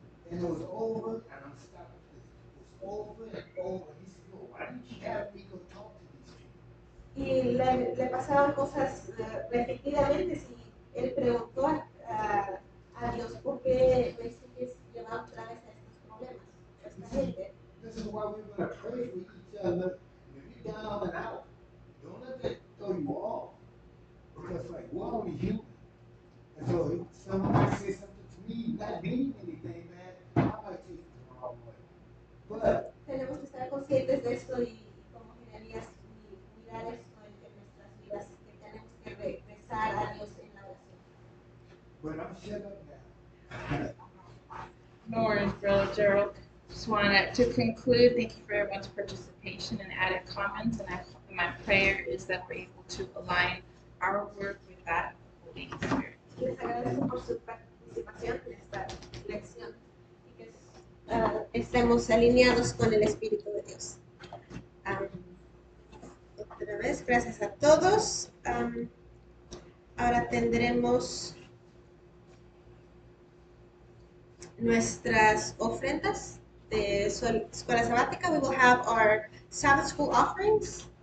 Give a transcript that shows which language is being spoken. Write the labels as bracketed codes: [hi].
[en] And it was over, and I'm stopping this. It was over and over. He said, Lord, why didn't you have me go talk to these people? [es] Y le pasaban cosas repetidamente si él preguntó a Dios por qué me sigues llevando otra vez a estos problemas, a esta gente. [en] This is why we're going to pray for each other. When you're down and out, don't let that throw you off. Because, like, we're only human. And so if someone might say something to me, not meaning anything bad, I might take it the wrong way. But [es] Tenemos que estar conscientes de esto y como Jeremías, mirar esto en nuestras vidas, que tenemos que regresar a Dios en la oración. [en] But I'm shut up now. No worries, Brother Gerald. Just wanted to conclude. Thank you for everyone's participation and added comments. And my prayer is that we're able to align our work with that of the Holy Spirit. [es] Les agradezco por su participación en esta lección y que estemos alineados con el Espíritu de Dios. Otra vez, gracias a todos. Ahora tendremos nuestras ofrendas de escuela sabática. [en] We will have our Sabbath school offerings.